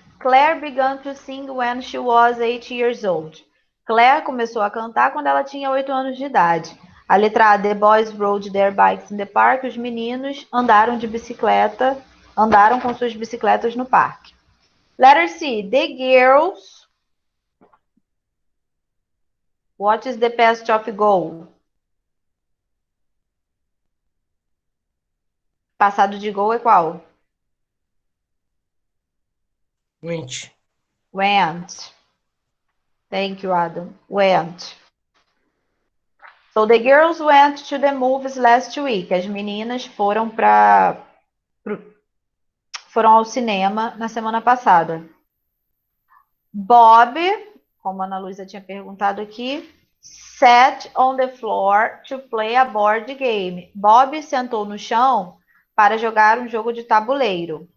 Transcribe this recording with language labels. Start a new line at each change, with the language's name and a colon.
English: Claire began to sing when she was 8 years old.
Portuguese: Claire começou a cantar quando ela tinha 8 anos de idade. A letra A,
English: the boys rode their bikes in the park.
Portuguese: Os meninos andaram com suas bicicletas no parque.
English: Letter C, the girls. What is the past of go?
Portuguese: Passado de go é qual?
English: Went. Went. Thank you, Adam. Went. So the girls went to the movies last week.
Portuguese: As meninas foram ao cinema na semana passada.
English: Bob,
Portuguese: como a Ana Luísa tinha perguntado aqui,
English: sat on the floor to play a board game.
Portuguese: Bob sentou no chão para jogar um jogo de tabuleiro.